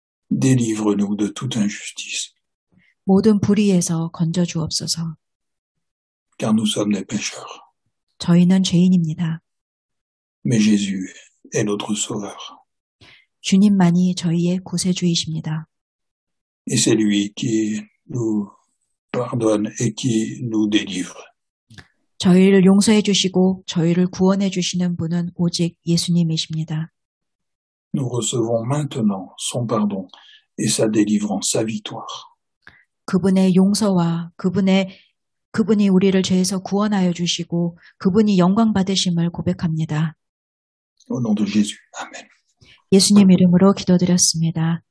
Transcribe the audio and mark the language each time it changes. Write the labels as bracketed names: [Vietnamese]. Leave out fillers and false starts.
[French] Délivre-nous de toute injustice, [Korean] 모든 불의에서 건져 주옵소서. [French] car nous sommes des pécheurs. [Korean] 저희는 죄인입니다. [French] Mais Jésus est notre sauveur. [Korean] 주님만이 저희의 구세주이십니다. [French] Et c'est lui qui nous pardonne et qui nous délivre. [Korean] 저희를 용서해 주시고 저희를 구원해 주시는 분은 오직 예수님이십니다. [French] Nous recevons maintenant son pardon et sa délivrance, sa victoire. [Korean] 그분의 용서와 그분이 우리를 죄에서 구원하여 주시고 그분이 영광 받으심을 고백합니다. [French] Au nom de Jésus. Amen. [Korean] 예수님 이름으로 기도드렸습니다.